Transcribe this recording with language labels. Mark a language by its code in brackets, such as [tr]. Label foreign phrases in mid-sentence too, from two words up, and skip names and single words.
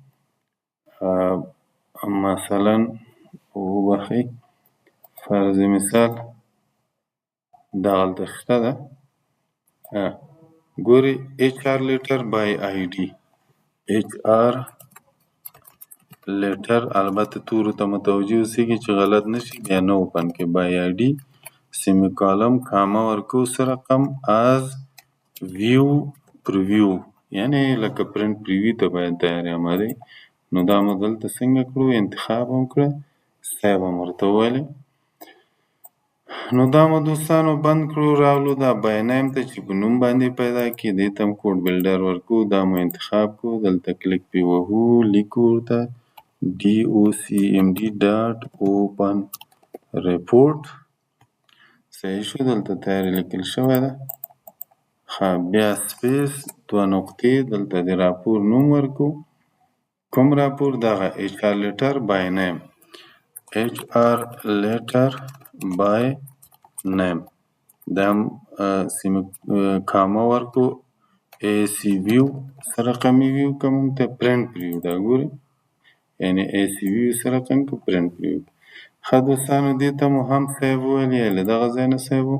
[ps] مثلا وبخښئ فرض مثال دغلته شته ده ګورئ [en] HR letter by ID HR [ps] لیټر البته تورو ته متوجه اوسئ چې غلط نشي بیا نه اوپن کړئ [en] by ID semicolon comma [ps] ورکوو څه رقم از [en] view preview [ps] یعنی لکه [en] print preview [ps] ته باید تیاری آماده نو دا مو دلته څنګه کړو انتخاب هم کړه سیو هم ورته وویلې نو دا مو دوستانو بند کړو راغلو دا [en] by name [ps] ته چې په نوم باندې پیدا کړي دې ته هم [en] code builder [ps] ورکوو دا مو انتخاب کړو دلته کلیک پې وهو لیکو ورته [en] docmd.open report [ps] صحیح شو، دلته تیارې لیکل شوی ده. بیا سپیس 2 نقطې، دلته د راپور نوم ورکو. کوم راپور؟ دغه [en] HR letter by name. HR letter by name [ps] دا هم کامه ورکو. [en] AC view [ps] سره رقمي ویو که مونږ ته [en] print preview [ps] دا ګورئ، یعنې [en] AC view [ps] سره رقم که [en] print preview. [ps] ښه دوستانو دې ته مو هم سیو وویل یا له دغه ځای نه سیو و.